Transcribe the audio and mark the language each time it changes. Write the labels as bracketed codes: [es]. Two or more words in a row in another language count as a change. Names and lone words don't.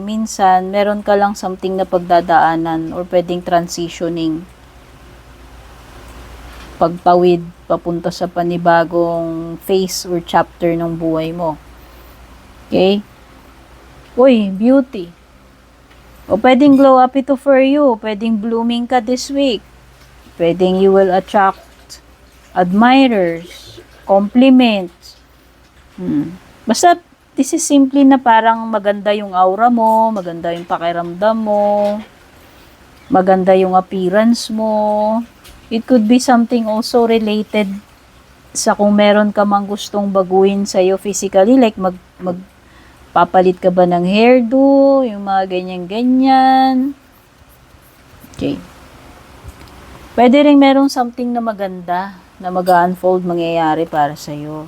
[tl] Minsan, meron ka lang something na pagdadaanan or pwedeng transitioning. Pagtawid, papunta sa panibagong [en] phase or chapter [tl] ng buhay mo. Okay? Uy, beauty. O pwedeng [en] glow up [tl] ito [en] for you. [tl] Pwedeng blooming ka [en] this week. Pwedeng you will attract admirers, compliments. [tl] Basta, [en] this is simply [tl] na parang maganda yung aura mo, maganda yung pakiramdam mo, maganda yung appearance mo. [en] It could be something also related [tl] sa kung meron ka mang gustong baguhin sa'yo physically, like papalit ka ba ng hairdo, yung mga ganyan-ganyan. Okay. Pwede rin merong something na maganda na mag-unfold mangyayari para sa'yo.